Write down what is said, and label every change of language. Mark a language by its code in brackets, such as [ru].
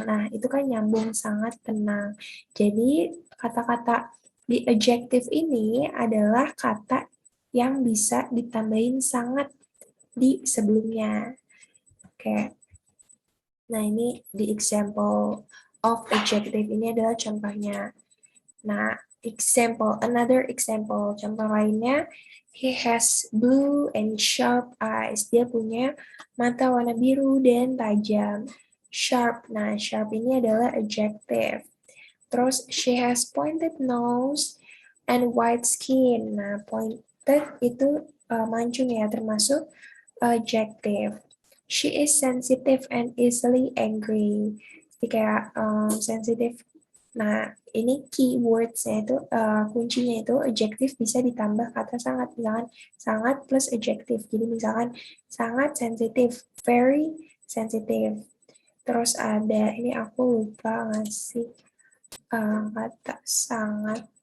[id] Nah, itu kan nyambung sangat tenang. Jadi kata-kata di adjective ini adalah kata yang bisa ditambahin sangat di sebelumnya. Oke. Nah, ini di [en] example of adjective [id] ini adalah contohnya. [en] Nah, another example, [id] contoh lainnya, [en] he has blue and sharp eyes. [id] Dia punya mata warna biru dan tajam. Sharp, nah sharp ini adalah adjective. [en] Terus, she has pointed nose and white skin. [id] Nah, pointed itu mancung ya, termasuk adjective. [en] She is sensitive and easily angry. [id] Jadi kayak sensitive. Nah, ini keywords-nya itu, kuncinya itu adjective bisa ditambah kata sangat. Misalkan sangat plus adjective. Jadi misalkan sangat sensitive, [en] very sensitive. [id] Terus ada, ini aku lupa ngasih kata sangat.